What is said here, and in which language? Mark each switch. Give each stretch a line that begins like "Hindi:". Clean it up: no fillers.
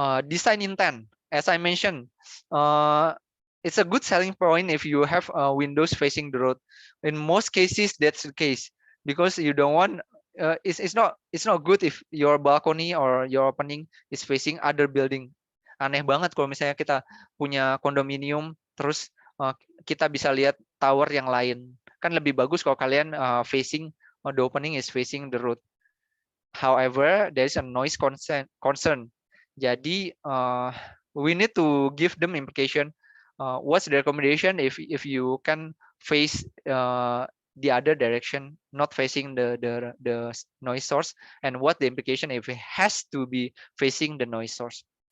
English: Design intent, as I mentioned, it's a good selling point if you have windows facing the road. In most cases, that's the case because you don't want. It's not good if your balcony or your opening is facing other building.
Indonesian: Aneh banget kalau misalnya kita punya kondominium terus kita bisa lihat tower yang lain. Kan lebih bagus kalau kalian
English: facing the opening is facing the road. However, there is a noise concern. Jadi we need to give them implication. What's the recommendation if you can face the other direction, not facing the noise source, and what the implication if it has to be facing the noise source?